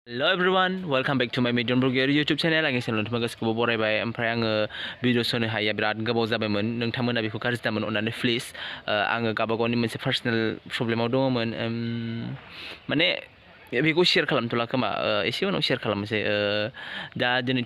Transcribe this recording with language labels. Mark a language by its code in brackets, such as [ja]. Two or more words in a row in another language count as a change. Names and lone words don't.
[en] Hello everyone, welcome back to my Mediyon Borgoary YouTube channel. [brx] आंनि चेनेलखौ गासिखौबो बरायबाय ओमफ्राय आङो भिडिअ होनो हाया बिराद गोबाव जाबायमोन नोंथांमोना बेखौ गाज्रि दामोन अननानै प्लिज आङो गावबागावनि मोनसे [en] personal problemाव [brx] दङमोन माने बेखौ शेयार खालामथ'ला खोमा एसे उनाव शेयार खालामनोसै दा दिनै